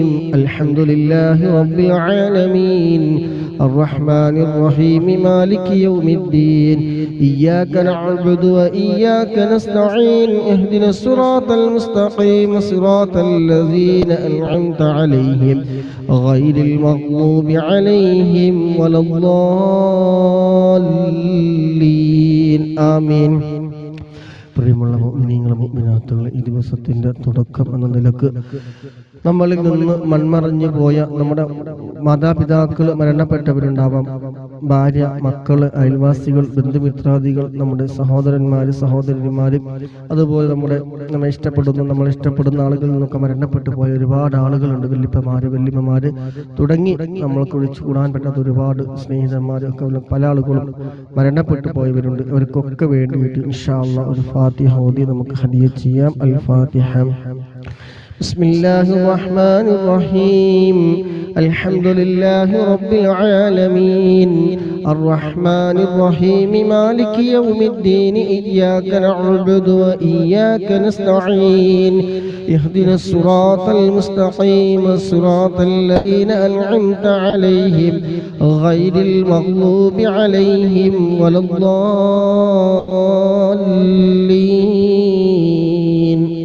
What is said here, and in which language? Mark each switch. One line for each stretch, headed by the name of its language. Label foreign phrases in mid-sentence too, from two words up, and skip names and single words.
Arabic: الحمد لله رب العالمين الرحمن الرحيم مالك يوم الدين إياك نعبد وإياك نستعين اهدنا الصراط المستقيم صراط الذين أنعمت عليهم غير المغضوب عليهم ولا الضالين. آمين.
Malayalam: പ്രിയമുള്ള മുഅ്മിനീങ്ങളെ മുഅ്മിനാത്തുകളെ, ഈ ദിവസത്തിന്റെ തുടക്കം എന്ന നിലക്ക് നമ്മളിൽ നിന്ന് മൺമറഞ്ഞു പോയ നമ്മുടെ മാതാപിതാക്കൾ മരണപ്പെട്ടവരുണ്ടാവാം, ഭാര്യ, മക്കള്, അയൽവാസികൾ, ബന്ധുമിത്രാദികൾ, നമ്മുടെ സഹോദരന്മാര്, സഹോദരിമാര്, അതുപോലെ നമ്മെ ഇഷ്ടപ്പെടുന്ന ആളുകളിൽ നിന്നൊക്കെ മരണപ്പെട്ടു പോയ ഒരുപാട് ആളുകളുണ്ട്. വല്യപ്പമാര്, വല്യമ്മമാര് തുടങ്ങി നമ്മൾക്ക് ഒഴിച്ചു കൂടാൻ പറ്റാത്ത ഒരുപാട് സ്നേഹിതന്മാര് ഒക്കെ പല ആളുകളും മരണപ്പെട്ടു പോയവരുണ്ട്. അവർക്കൊക്കെ വേണ്ടിയിട്ട്
Arabic: إن شاء الله
Malayalam: ഒരു ഫാത്തിഹ ഓതി നമുക്ക് ഹദിയ ചെയ്യാം. അൽ ഫാത്തിഹ.
Arabic: بسم الله الرحمن الرحيم الحمد لله رب العالمين الرحمن الرحيم مالك يوم الدين إياك نعبد وإياك نستعين اهدنا الصراط المستقيم صراط الذين أنعمت عليهم غير المغضوب عليهم ولا الضالين.